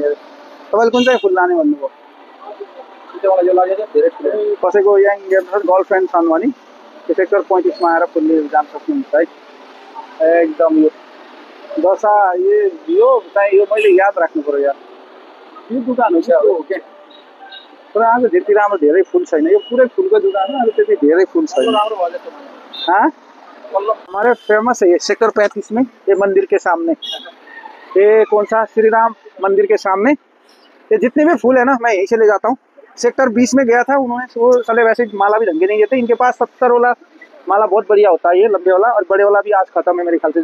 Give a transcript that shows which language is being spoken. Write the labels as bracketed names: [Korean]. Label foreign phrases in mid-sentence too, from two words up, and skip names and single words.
[Nepali] तपाईँले कुन चाहिँ फुल लाने भन्नुभयो? कसैको यहाँ गर्लफ्रेन्ड छन् भने सेक्टर 35 मा आएर फुल लिएर जान सक्नुहुन्छ है। एकदम यो दशा यो चाहिँ यो मैले याद राख्नु पर्यो यार। यो दुकान हो क्या? हो क्या? तर आज त्यति राम्रो धेरै फुल छैन। यो पुरै फुलको दुकान हो। आज त्यति धेरै फुल छैन। [Hindi] हाँ हमारे फेमस है ये सेक्टर 35 में, ये मंदिर के सामने। ये कौन सा? श्री राम मंदिर के सामने। ये जितने भी फूल है ना मैं यहीं से ले जाता हूँ। सेक्टर 20 में गया था, उन्होंने वो साले वैसे माला भी ढंग के नहीं देते। इनके पास 70 वाला माला बहुत बढ़िया होता है, ये लंबे वाला। और बड़े वाला भी आज खत्म है मेरे ख्याल से।